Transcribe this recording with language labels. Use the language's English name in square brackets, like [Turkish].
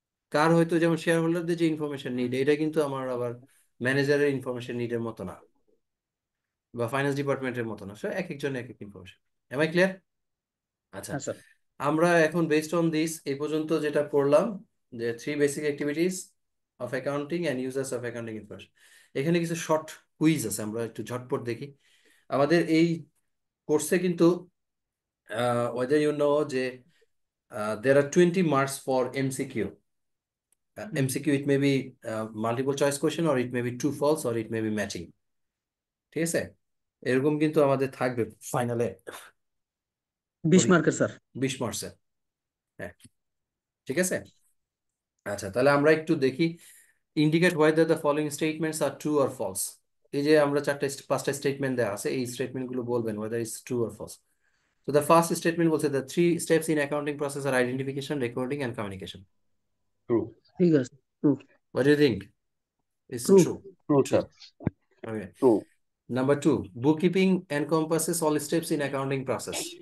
[Bangla] কার হয়তো, যেমন শেয়ার হোল্ডারদের যে ইনফরমেশন নিড, এটা কিন্তু আমার আবার ম্যানেজারের ইনফরমেশন নিডের মতো না, বা ফাইন্যান্স ডিপার্টমেন্টের মতো না। সো এক একজনের এক এক ইনফরমেশন। [English] Am I clear? আচ্ছা, [Bangla] হ্যাঁ স্যার। [English] আমরা এখন based on this [Bangla] এই পর্যন্ত যেটা পড়লাম, [English] যে 3 basic activities of accounting and users of accounting information. [Bangla] এখানে কিছু শর্ট কুইজ আছে, আমরা একটু ঝটপট দেখি। আমাদের এই কোর্সে কিন্তু [English] whether you know যে there are 20 marks for MCQ. MCQ, it may be multiple choice question, or it may be true false, or it may be matching. [Bangla] ঠিক আছে, এরকম কিন্তু আমাদের থাকবে ফাইনালে 20 মার্কের স্যার। 20 মার্কসের। হ্যাঁ, ঠিক আছে। আচ্ছা, তাহলে আমরা একটু দেখি, [English] Indicate whether the following statements are true or false. [Bangla] এই যে আমরা 5টা স্টেটমেন্ট দেওয়া আছে, এই স্টেটমেন্ট গুলো বলবেন [English] whether it's true or false. So the first statement বলছে the 3 steps in accounting process are identification, recording and communication. True. [Bangla] ঠিক আছে, true. [English] What do you think? It's True. true. True, sir. Okay. True. Number 2, bookkeeping encompasses all steps in accounting process.